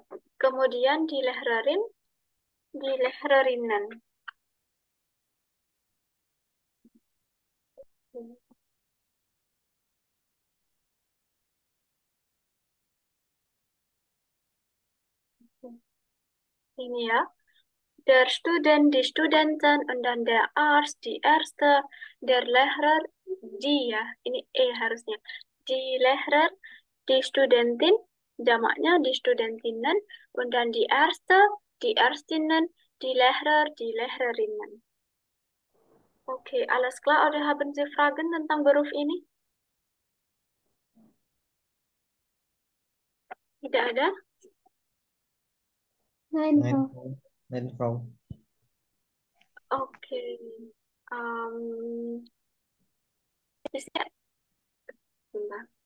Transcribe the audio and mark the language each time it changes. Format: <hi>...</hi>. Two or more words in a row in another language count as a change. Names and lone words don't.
<de>Kemudian di Lehrerin, di Lehrerinnen.</de> <id>Ini ya.</id> <de>Der Student, die Studenten, und dann der Arzt, die Ärzte, der Lehrer, die ya.</de> <id>Ini E harusnya.</id> <de>Die Lehrer, die Studentin, jamaknya die Studentinnen, und dann die Ärzte, die Ärztinnen, die Lehrer, die Lehrerinnen. Oke, alles klar. Oder haben Sie Fragen</de> <id>tentang beruf ini? Tidak ada?</id> <de>Nein, Nein, Frau. nein, Frau.</de> <id>Oke. Di sini, bentar.</id>